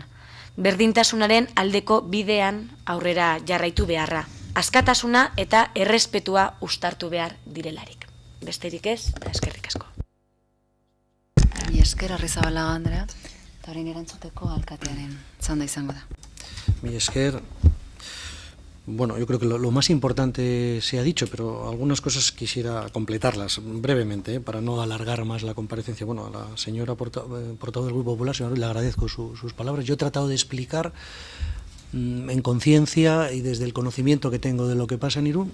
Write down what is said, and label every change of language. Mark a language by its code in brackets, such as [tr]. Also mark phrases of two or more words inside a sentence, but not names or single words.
[eu] Berdintasunaren aldeko bidean aurrera jarraitu beharra. Askatasuna eta errespetua uztartu behar direlarik. Besterik ez, eta eskerrik asko. Esker, Arrizabalaga Andrea, eta orain erantzuteko alkatearen txanda izango da. Mi esker. [es] Bueno, yo creo que lo más importante se ha dicho, pero algunas cosas quisiera completarlas brevemente, para no alargar más la comparecencia. Bueno, a la señora portavoz del Grupo Popular, señora, le agradezco sus palabras. Yo he tratado de explicar en conciencia y desde el conocimiento que tengo de lo que pasa en Irún.